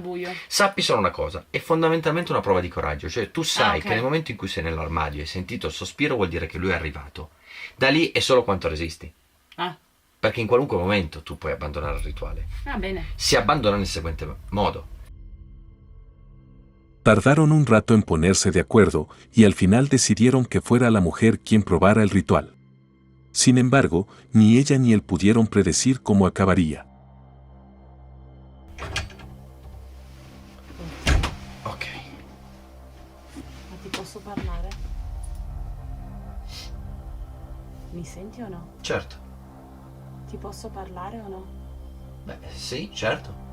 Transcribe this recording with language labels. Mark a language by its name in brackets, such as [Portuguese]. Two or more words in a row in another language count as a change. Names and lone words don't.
[Italian] al buio. Sappi solo una cosa, è fondamentalmente una prova di coraggio, cioè tu sai ok. che nel momento in cui sei nell'armadio e hai sentito il sospiro vuol dire che lui è arrivato. Da lì è solo quanto resisti, Ah, perché in qualunque momento tu puoi abbandonare il rituale. va bene. Si abbandona nel seguente modo. [Spanish] Tardaron un rato en ponerse de acuerdo y al final decidieron que fuera la mujer quien probara el ritual. Sin embargo, ni ella ni él pudieron predecir cómo acabaría. [Italian] Ok. Ma ti posso parlare? Mi senti o no? Certo. Ti posso parlare o no? Beh, sì, certo.